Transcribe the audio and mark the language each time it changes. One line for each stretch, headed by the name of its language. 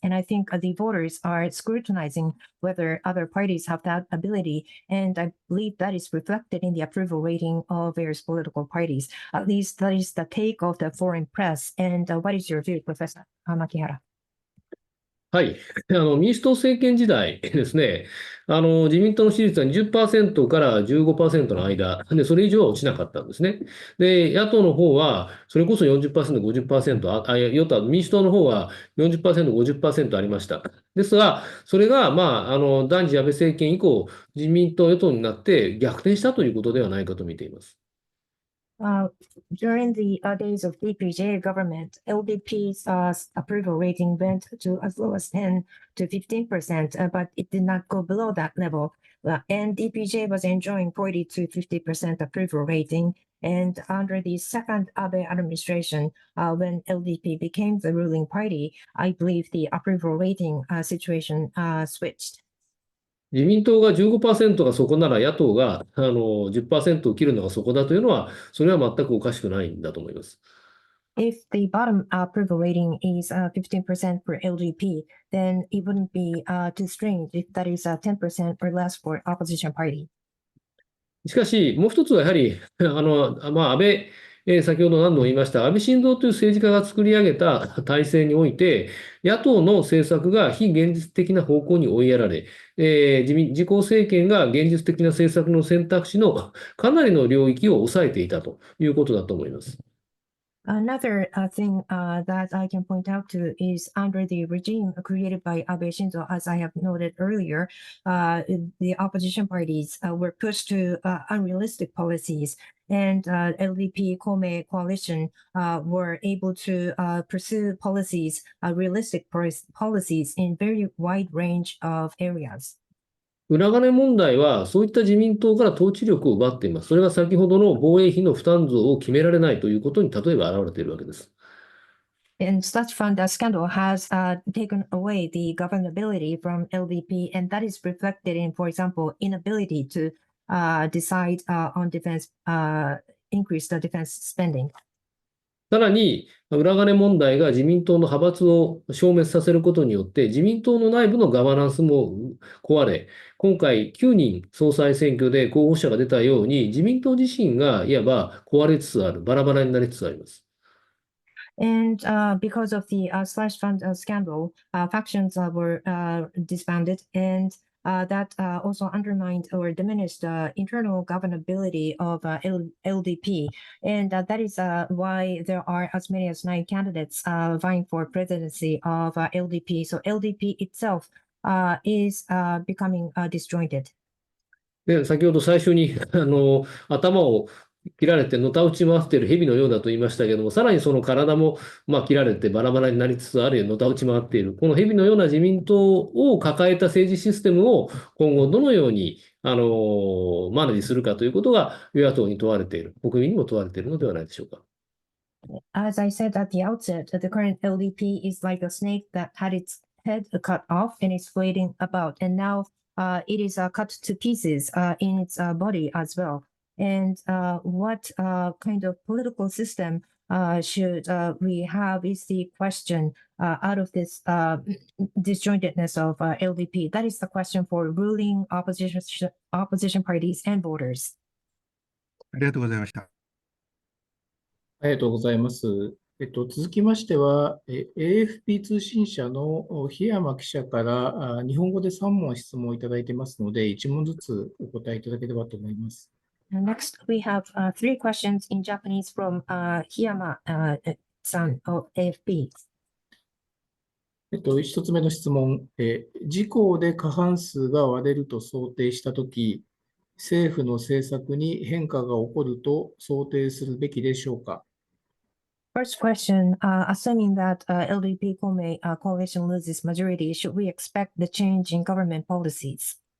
English: And I think the voters are scrutinizing whether other parties have that ability. And I believe that is reflected in the approval rating of various political parties. At least that is the take of the foreign press. And what is your view, Professor Makihara?
Japanese: はい。民主党政権時代ですね、自民党の支持率は20%から15%の間で、それ以上は落ちなかったんですね。で、野党の方は、それこそ40%、50%、与党、民主党の方は40%、50% ありました。ですが、それが、第二次安倍政権以降、自民党与党になって逆転したということではないかと見ています。
English: During the days of DPJ government, LDP's approval rating went to as low as 10 to 15%, but it did not go below that level. And DPJ was enjoying 40 to 50% approval rating. And under the second Abe administration, when LDP became the ruling party, I believe the approval rating situation switched.
Japanese: 自民党が 15% がそこなら野党が10% を切るのがそこだというのは、それは全くおかしくないんだと思います。
English: If the bottom approval rating is 15% for LDP, then it wouldn't be too strange if that is 10% or less for opposition party.
Japanese: しかし、もう一つはやはり、安倍、先ほど何度も言いました、安倍晋三という政治家が作り上げた体制において、野党の政策が非現実的な方向に追いやられ、自公政権が現実的な政策の選択肢のかなりの領域を抑えていたということだと思います。
English: Another thing that I can point out to is under the regime created by Abe Shinzo, as I have noted earlier, the opposition parties were pushed to unrealistic policies, and LDP Kome coalition were able to pursue policies, realistic policies in very wide range of areas.
Japanese: 裏金問題は、そういった自民党から統治力を奪っています。それが先ほどの防衛費の負担増を決められないということに例えば現れているわけです。
English: And such fund scandal has taken away the governability from LDP, and that is reflected in, for example, inability to decide on defense, increase the defense spending.
Japanese: さらに、裏金問題が自民党の派閥を消滅させることによって、自民党の内部のガバナンスも壊れ、今回9人総裁選挙で候補者が出たように、自民党自身がいわば壊れつつある、バラバラになりつつあります。
English: And because of the slash fund scandal, factions were disbanded, and that also undermined or diminished the internal governability of LDP. And that is why there are as many as 9 candidates vying for presidency of LDP. So LDP itself is becoming disjointed.
Japanese: で、先ほど最初に頭を切られてのたうち回っている蛇のようだと言いましたけども、さらにその体も切られてバラバラになりつつあるのたうち回っている、この蛇のような自民党を抱えた政治システムを今後どのようにマネジするかということが与野党に問われている、国民にも問われているのではないでしょうか。
English: As I said at the outset, the current LDP is like a snake that had its head cut off and is floating about, and now it is cut to pieces in its body as well. And what kind of political system should we have is the question out of this disjointedness of LDP. That is the question for ruling opposition parties and voters.
Japanese: ありがとうございました。ありがとうございます。続きましては、AFP 通信社の檜山記者から日本語で3問質問をいただいてますので、1問ずつお答えいただければと思います。
English: Next, we have three questions in Japanese from Hiyama-san of AFP.
Japanese: 1つ目の質問、自公で過半数が割れると想定したとき、政府の政策に変化が起こると想定するべきでしょうか。
English: First question, assuming that LDP Kome coalition loses majority, should we expect the change in government policies?